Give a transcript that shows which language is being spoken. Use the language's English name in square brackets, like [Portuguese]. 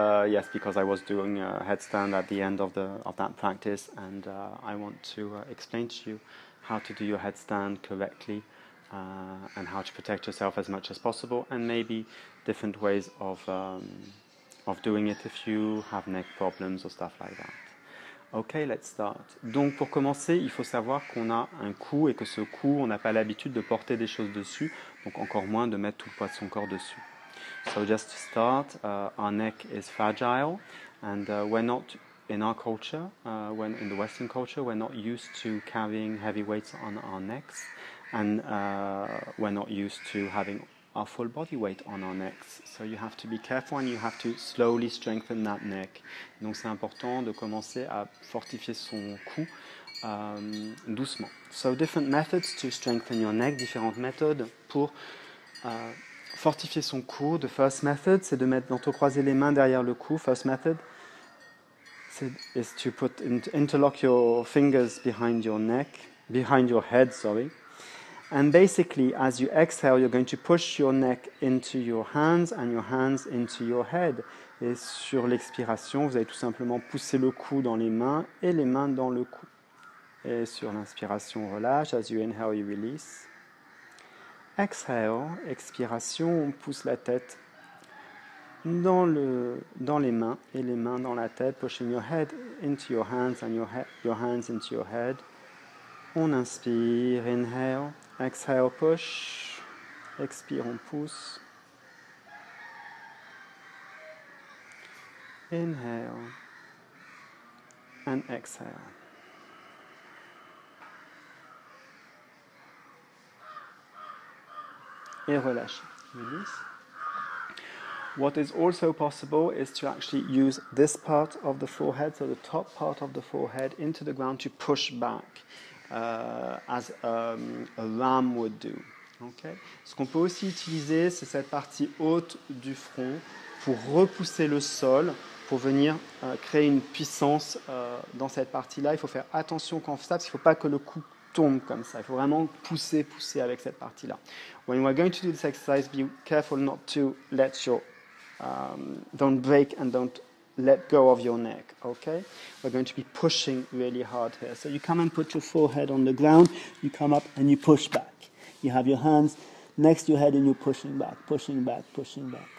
[English] Yes, because I was doing a headstand at the end of that practice, and I want to explain to you how to do your headstand correctly and how to protect yourself as much as possible, and maybe different ways of doing it if you have neck problems or stuff like that. Ok, let's start. [French] Donc pour commencer, il faut savoir qu'on a un cou et que ce cou, on n'a pas l'habitude de porter des choses dessus, donc encore moins de mettre tout le poids de son corps dessus. [English] So just to start, our neck is fragile and we're not, in our culture, when in the Western culture, we're not used to carrying heavy weights on our necks, and we're not used to having our full body weight on our necks. So you have to be careful and you have to slowly strengthen that neck. [French] Donc c'est important de commencer à fortifier son cou doucement. [English] So different methods to strengthen your neck, [French] différentes méthodes pour fortifier son cou. [English] The first method, [French] c'est d'entrecroiser les mains derrière le cou. [English] First method is to interlock your fingers behind your head, sorry. And basically, as you exhale, you're going to push your neck into your hands and your hands into your head. [French] Et sur l'expiration, vous allez tout simplement pousser le cou dans les mains et les mains dans le cou. Et sur l'inspiration, relâche. [English] As you inhale, you release. Exhale, [French] expiration, on pousse la tête dans les mains et les mains dans la tête. [English] Pushing your head into your hands and your hands into your head. [French] On inspire, [English] inhale. Exhale, push. [French] Expire, on pousse. [English] Inhale. And exhale. [French] Et relâchez. [English] Release. What is also possible is to actually use this part of the forehead, so the top part of the forehead, into the ground to push back. As a ram would do. Okay. [French] Ce qu'on peut aussi utiliser, c'est cette partie haute du front pour repousser le sol, pour venir créer une puissance dans cette partie-là. Il faut faire attention quand on fait ça, parce qu'il ne faut pas que le cou tombe comme ça. Il faut vraiment pousser avec cette partie-là. [English] When we're going to do this exercise, be careful not to let your don't break and don't let go of your neck, okay? We're going to be pushing really hard here. So you come and put your forehead on the ground, you come up and you push back. You have your hands next to your head and you're pushing back, pushing back, pushing back.